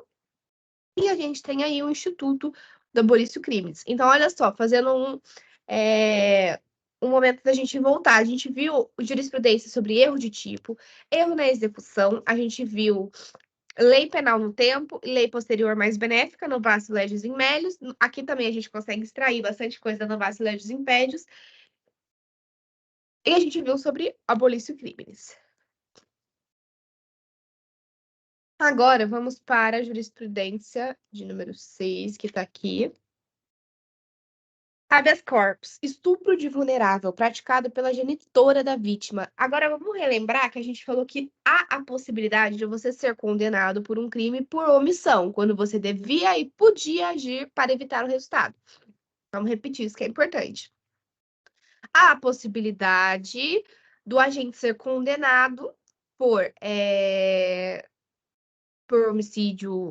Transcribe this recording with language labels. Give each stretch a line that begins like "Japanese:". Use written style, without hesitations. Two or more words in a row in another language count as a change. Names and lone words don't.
Portuguese: E a gente tem aí o Instituto do
Latin: Aborício Crimes.
Portuguese: Então, olha só, fazendo um momento da gente voltar. A gente viu jurisprudência sobre erro de tipo, erro na execução, a gente viu lei penal no tempo, lei posterior mais benéfica,
Latin: novacio legis in melius.
Portuguese: Aqui também a gente consegue extrair bastante coisa da
Latin: novacio legis in pedius.
Portuguese: E a gente viu sobre
Latin: aborício crimes.
Portuguese: Agora, vamos para a jurisprudência de número 6, que está aqui.
Latin: Habeas corpus,
Portuguese: estupro de vulnerável praticado pela genitora da vítima. Agora vamos relembrar que a gente falou que há a possibilidade de você ser condenado por um crime por omissão, quando você devia e podia agir para evitar o resultado. Vamos repetir isso que é importante. Há a possibilidade do agente ser condenado por homicídio.